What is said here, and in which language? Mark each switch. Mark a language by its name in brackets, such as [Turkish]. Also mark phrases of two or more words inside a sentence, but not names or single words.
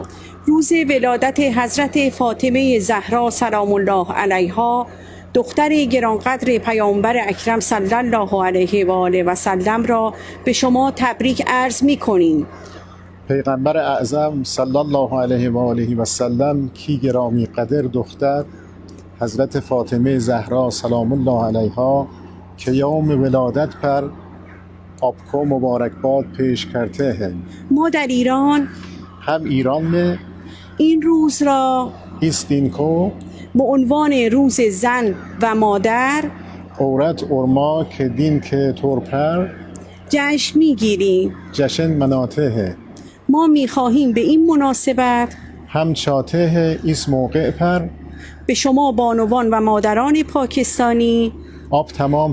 [Persian] روز ولادت حضرت فاطمه زهرا [Arabic] سلام الله علیها، [Persian] دختر گرانقدر پیامبر اکرم [Arabic] صلی الله علیه و آله و سلم [Persian] را به شما تبریک عرض می‌کنیم. [Urdu] پیغمبر اعظم [Arabic] صلی الله علیه و آله و سلم [Urdu] کی گرامی قدر دختر حضرت فاطمه زهرا [Arabic] سلام الله علیها [Urdu] که یوم ولادت پر آپ کو مبارکباد پیش کرتے ہیں. [Persian] ما در ایران [Urdu] هم ایران में [Persian] این روز را [Urdu] اس دن کو [Persian] به عنوان روز زن و مادر [Urdu] عورت اور ماں کے دن کے طور پر [Persian] جشن می‌گیریم. [Urdu] جشن مناتے ہیں. [Persian] ما می‌خواهیم به این مناسبت [Urdu] ہم چاہتے ہیں اس موقع پر [Persian] به شما بانوان و مادران پاکستانی [Urdu] آپ تمام